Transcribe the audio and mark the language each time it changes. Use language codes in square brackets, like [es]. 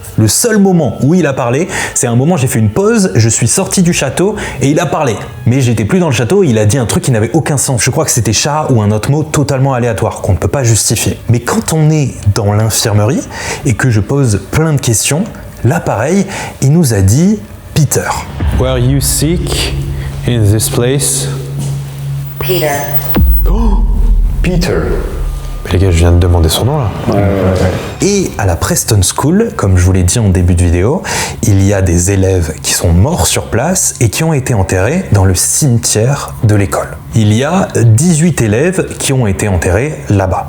[fr] Le seul moment où il a parlé, c'est un moment, j'ai fait une pause, je suis sorti du château et il a parlé. Mais j'étais plus dans le château et il a dit un truc qui n'avait aucun sens. Je crois que c'était chat ou un autre mot totalement aléatoire, qu'on ne peut pas justifier. Mais quand on est dans l'infirmerie et que je pose plein de questions, là pareil, il nous a dit « Peter ». [en] Were you sick in this place? Peter. Oh, Peter. [fr] Mais les gars, je viens de demander son nom là. Et à la Preston School, comme je vous l'ai dit en début de vidéo, il y a des élèves qui sont morts sur place et qui ont été enterrés dans le cimetière de l'école. Il y a 18 élèves qui ont été enterrés là-bas.